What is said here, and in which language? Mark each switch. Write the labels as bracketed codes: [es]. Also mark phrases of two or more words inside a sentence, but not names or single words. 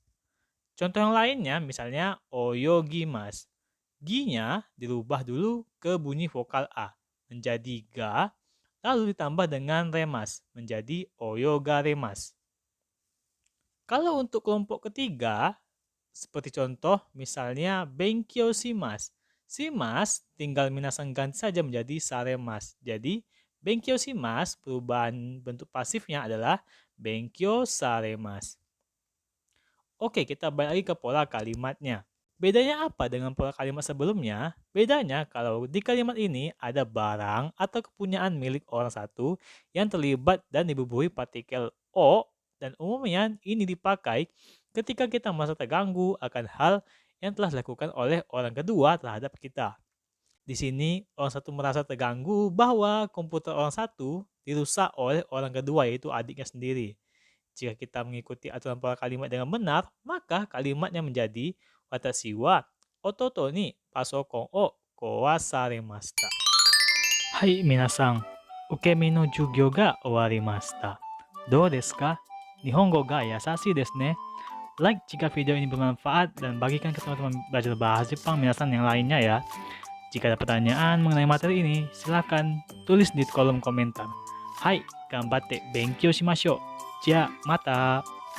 [id] Contoh yang lainnya misalnya oyogimas. Gi-nya dirubah dulu ke bunyi vokal A menjadi ga, lalu ditambah dengan remas menjadi oyogaremas. Kalau untuk kelompok ketiga, seperti contoh misalnya [ja] 勉強します. [id] Shimasu tinggal minasang ganti saja menjadi saremas. Jadi [ja] 勉強します [id] perubahan bentuk pasifnya adalah [ja] 勉強されます. [id] Oke, kita balik lagi ke pola kalimatnya. Bedanya apa dengan pola kalimat sebelumnya? Bedanya kalau di kalimat ini ada barang atau kepunyaan milik orang satu yang terlibat dan dibubuhi partikel o, dan umumnya ini dipakai ketika kita merasa terganggu akan hal yang telah dilakukan oleh orang kedua terhadap kita. Di sini orang satu merasa terganggu bahwa komputer orang satu dirusak oleh orang kedua yaitu adiknya sendiri. Jika kita mengikuti aturan pola kalimat dengan benar, maka kalimatnya menjadi [ja] 私は弟にパソコンを壊されました. はい皆さん、受身の授業が終わりました. どうですか? 日本語が易しいですね. [id] Like jika video ini bermanfaat dan bagikan ke teman-teman belajar bahasa Jepang minasan yang lainnya ya. Jika ada pertanyaan mengenai materi ini, silakan tulis di kolom komentar. [ja] Hai, 頑張って勉強しましょう. じゃあまた。